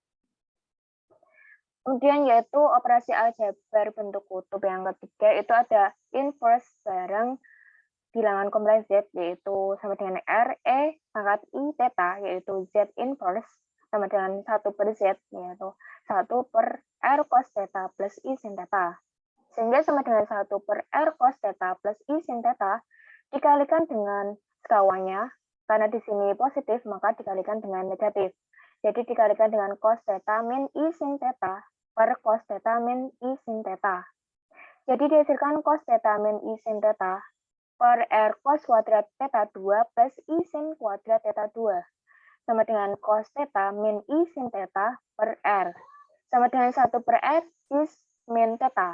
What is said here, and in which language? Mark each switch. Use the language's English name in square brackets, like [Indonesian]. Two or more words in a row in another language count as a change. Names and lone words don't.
[Indonesian] Kemudian yaitu operasi aljabar bentuk kutub yang ketiga, itu ada inverse bareng bilangan kompleks Z, yaitu sama dengan R, E pangkat I theta, yaitu Z inverse, sama dengan 1 per Z, yaitu 1 per R cos theta plus I sin theta. Sehingga sama dengan 1 per R cos theta plus I sin theta, dikalikan dengan sekawanya, karena di sini positif, maka dikalikan dengan negatif. Jadi dikalikan dengan cos theta min I sin theta per cos theta min I sin theta. Jadi dihasilkan cos theta min I sin theta per R cos kuadrat theta 2 plus I sin kuadrat theta 2 sama dengan cos theta min I sin theta per R sama dengan 1 per R cis min theta.